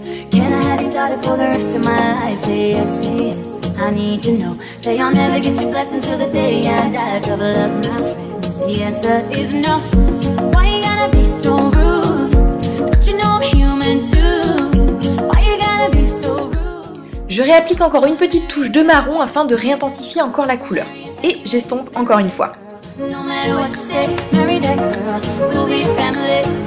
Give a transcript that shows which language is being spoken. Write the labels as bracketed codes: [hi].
[en] Can I have your daughter for the rest of my life? Say yes, I need to know. Say I'll never get your blessing till the day I die. Trouble up, my friend. The answer is no. Why you gotta be so rude? But you know I'm human too. Why you gotta be so rude? [fr] Je réapplique encore une petite touche de marron afin de réintensifier encore la couleur. Et j'estompe encore une fois. [en] No matter what you say, marry that girl, we'll be family.